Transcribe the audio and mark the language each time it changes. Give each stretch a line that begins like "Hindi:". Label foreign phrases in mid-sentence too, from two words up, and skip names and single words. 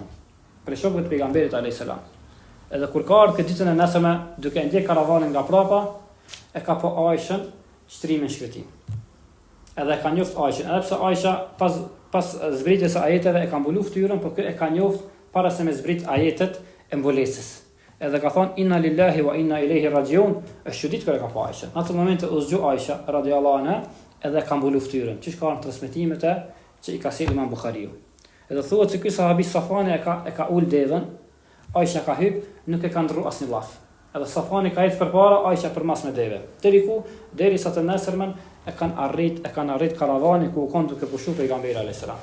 Albanian: Për shokët e pejgamberit
Arabic: عليه السلام.
Albanian: Edhe kur ka ardhur këtë ditën e nesërme, duke ndjek karavanin nga prapa, e ka po Aishën shtrimin shkretin. Edhe ka njoft Aishën, edhe pse Aisha pas zbritjes së ajeteve e ka mbulu fytyrën, por kë e ka njoft para se me zbrit ajetet e mbulesës. Edhe ka thonë
Arabic: إنا لله وإنا إليه راجعون,
Albanian: është çudit kur e ka pa Aisha. Në atë moment u zgju Aisha
Arabic: رضي الله عنها,
Albanian: edhe ka mbulu fytyrën. Çish ka në transmetimet që i ka sjellë Imam Buhariu. Edhe thuhet se ky sahabi Safani e ka ul devën, Aisha ka hyp, nuk e ka ndrru asnjë llaf. Edhe Safani ka ecë përpara, Aisha përmas me deve. Derisa të nesërmen e kanë arrit karavani ku u kon duke pushuar pejgamberi
Arabic: عليه السلام.